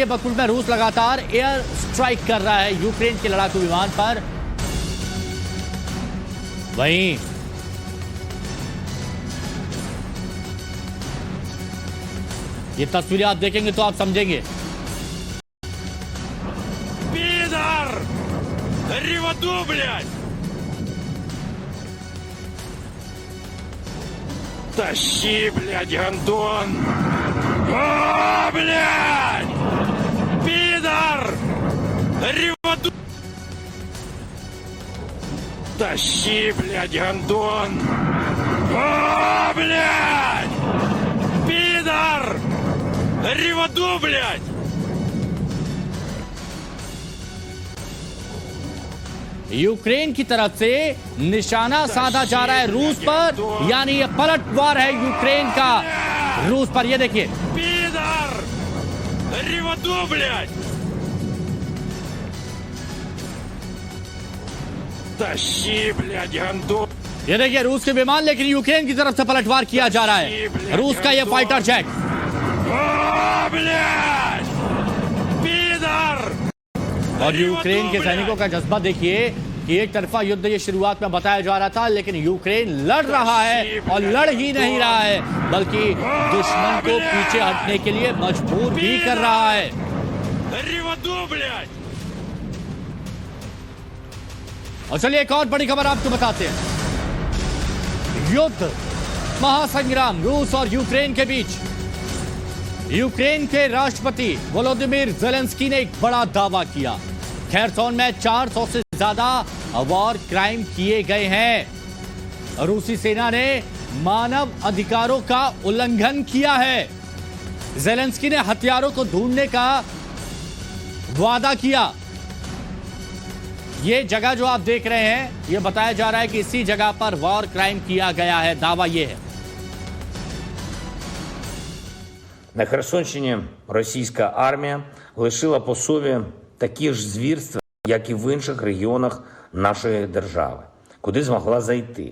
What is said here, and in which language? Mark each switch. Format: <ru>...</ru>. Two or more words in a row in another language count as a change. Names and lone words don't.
<hi>बखमुट में रूस लगातार</hi> <en>air strike</en> <hi>कर रहा है यूक्रेन के लड़ाकू विमान पर। वहीं ये तस्वीरें आप देखेंगे तो आप समझेंगे।</hi> <ru>Пидор! Реводу, блядь! Тащи, блядь, гандон! А, блядь! Пидор! Реводу! Тащи, блядь, гондон! А, блядь! Пидор! Гори в аду, блядь!</ru> <hi>यूक्रेन की तरफ से निशाना साधा जा रहा है रूस पर, यानी ये पलटवार है यूक्रेन का रूस पर। ये देखिए,</hi> <ru>Пидор! Гори в аду, блядь! Тащи, блядь, гондон!</ru> <hi>ये देखिए रूस के विमान, लेकिन यूक्रेन की तरफ से पलटवार किया जा रहा है। रूस का ये</hi> <en>fighter jet,</en> <ru>А, блядь! Пидор!</ru> <hi>और यूक्रेन के सैनिकों का जज्बा देखिए कि एक तरफा युद्ध ये शुरुआत में बताया जा रहा था, लेकिन यूक्रेन लड़ रहा है और लड़ ही नहीं रहा है, बल्कि दुश्मन को पीछे हटने के लिए मजबूर भी कर रहा है।</hi> <ru>Гори в аду, блядь!</ru> <hi>और चलिए एक और बड़ी खबर आपको बताते हैं। युद्ध महासंग्राम रूस और यूक्रेन के बीच। यूक्रेन के राष्ट्रपति वोलोदिमीर ज़ेलेंस्की ने एक बड़ा दावा किया। खेरसोन में 400 से ज्यादा</hi> <en>war crime</en> <hi>किए गए हैं। रूसी सेना ने मानव अधिकारों का उल्लंघन किया है। ज़ेलेंस्की ने हथियारों को ढूंढने का वादा किया। ये जगह जो आप देख रहे हैं, ये बताया जा रहा है कि इसी जगह पर</hi> <en>war crime</en> <hi>किया गया है। दावा ये है।</hi> <uk>На Херсонщині російська армія лишила по собі такі ж звірства, як і в інших регіонах нашої держави, куди змогла зайти.</uk>